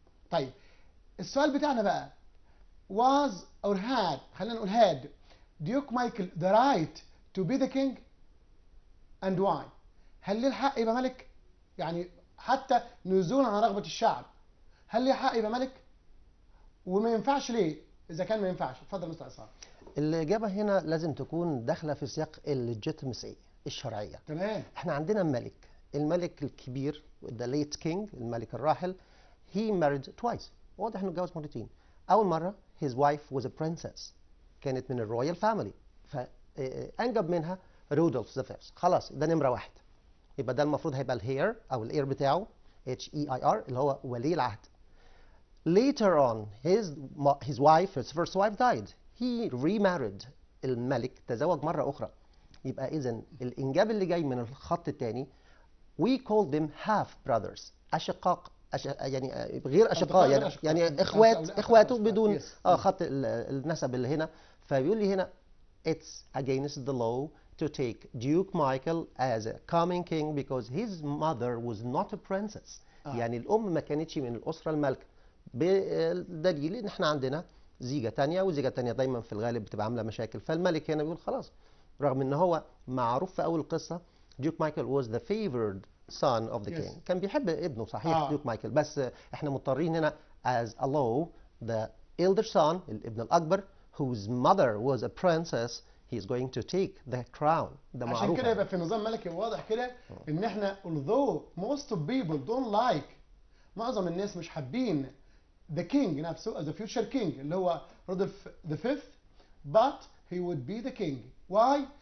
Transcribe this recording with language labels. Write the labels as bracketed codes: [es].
[ar] طيب السؤال بتاعنا بقى [en] was or had، [ar] خلينا نقول [en] had Duke Michael the right to be the king and why؟ [ar] هل ليه الحق يبقى ملك؟ يعني حتى نزولا عن رغبة الشعب، هل ليه حق يبقى ملك؟ وما ينفعش ليه؟ إذا كان ما ينفعش. اتفضل مستر عصام. الإجابة هنا لازم تكون داخلة في سياق الليجيتمسي الشرعية. تمام. احنا عندنا الملك الكبير [en] the late king [ar] الملك الراحل [en] he married twice. [ar] واضح انه اتجوز مرتين. أول مرة [en] his wife was a princess، [ar] كانت من الرويال فاميلي، فأنجب منها رودولف ذا فيرست. خلاص ده نمرة واحد. يبقى ده المفروض هيبقى الهير أو الإير بتاعه HEIR اللي هو ولي العهد. [en] Later on his wife, his first wife died. [ar] He remarried. الملك تزوج مرة أخرى. يبقى إذن الإنجاب اللي جاي من الخط الثاني [en] we call them half brothers، [ar] أشقاق يعني غير أشقاء، يعني إخواته بدون خط النسب اللي هنا. فبيقول لي هنا [en] it's against the law to take Duke Michael as a coming king because his mother was not a princess. [ar] يعني الأم ما كانتش من الأسرة المالكة، بالدليل إن إحنا عندنا زيجة تانية، والزيجة التانية دايما في الغالب بتبقى عاملة مشاكل. فالملك هنا بيقول خلاص، رغم إن هو معروف في أول القصة [en] Duke Michael was the favored son of the king. [ar] كان بيحب ابنه صحيح ديوك مايكل، بس احنا مضطرين هنا [en] as a law the elder son [ar] الابن الأكبر [en] whose mother was a princess, he's going to take the crown. [ar] ده عشان معروف. كده يبقى في نظام ملكي واضح كده ان احنا [en] although most of people don't like، [ar] معظم الناس مش حابين [en] the king [ar] نفسه [en] as a future king [ar] اللي هو رودولف the fifth، [en] but he would be the king. Why?